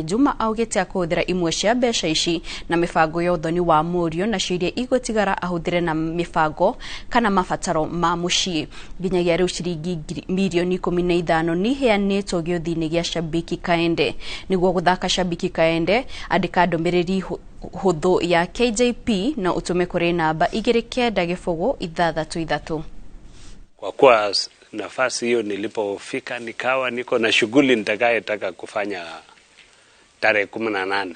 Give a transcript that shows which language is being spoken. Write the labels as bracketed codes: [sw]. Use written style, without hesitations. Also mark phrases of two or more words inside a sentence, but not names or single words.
[ki] Juma augĩte akũhũthĩra imwe cia mbeca ici na mĩbango ya ũthoni wa mũriũ na ciria igũtigara ahũthĩre na mĩbango kana mabataro ma mũciĩ. Nginyagia rĩu ciringi milioni 15 ni heanĩtwo gĩothi-inĩ gĩa Shabiki Kaende. Niguo guthaka Shabiki Kaende andika ndomereri huthu ya KJP na utume kuri namba 2963. [sw] Kwa kuwa nafasi hiyo nilipofika nikawa niko na shughuli nitakayotaka kufanya tarehe 18.